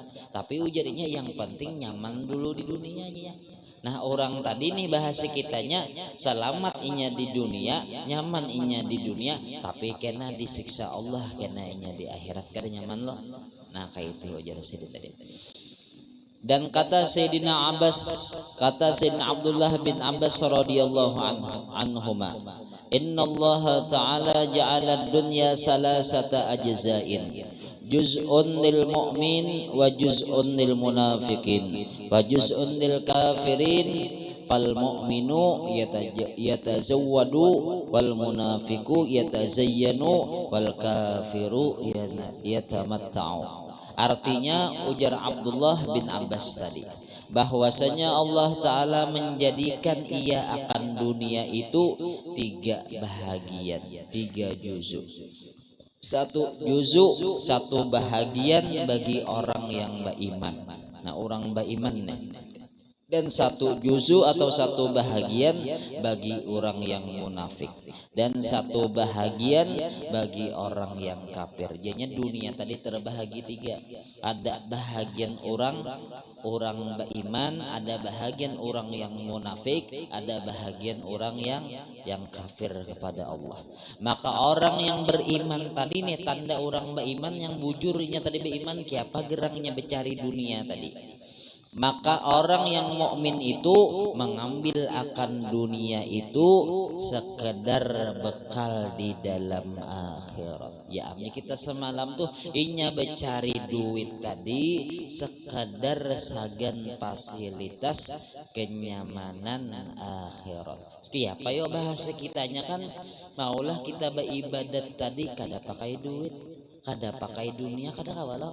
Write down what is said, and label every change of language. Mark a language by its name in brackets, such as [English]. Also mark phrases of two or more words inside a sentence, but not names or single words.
[Banjar] Tapi ujarnya yang penting nyaman dulu di dunia aja. Nah orang tadi nih bahasa kitanya selamat inya di dunia, nyaman inya di dunia, tapi kena disiksa Allah, kena inya di akhirat kada nyaman loh. Nah kayak itu aja tadi. Dan kata Sayyidina Abbas, kata Sayyidina Abdullah bin Abbas [Arabic] رضي الله عنهما إن الله تعالى جعل الدنيا ثلاثة أجزاء جزء للمؤمن وجزء للمنافقين وجزء للكافرين. فالمؤمن يتزود والمنافق يتزين والكافر يتمتع. [Banjar] Artinya ujar Abdullah bin Abbas tadi, bahwasanya Allah Ta'ala menjadikan ia akan dunia itu 3 bahagian, 3 juzuk. 1 juzuk, 1 bahagian bagi orang yang beriman. Nah orang beriman nih. Dan 1 juzuk atau 1 bahagian bagi orang yang munafik, dan 1 bahagian bagi orang yang kafir. Jadinya dunia tadi terbahagi 3. Ada bahagian orang beriman, ada bahagian orang yang munafik, ada bahagian orang yang kafir kepada Allah. Maka orang yang beriman tadi nih, tanda orang beriman yang bujurnya tadi beriman, kiapa gerangnya mencari dunia tadi. Maka orang yang mukmin itu mengambil akan dunia itu sekedar bekal di dalam akhirat. Ya amni kita semalam tuh inya mencari duit tadi sekedar sagan fasilitas kenyamanan akhirat. Kiapa yo bahasa kitanya kan maulah kita beribadat tadi kada pakai duit, kada pakai dunia, kada kawalo.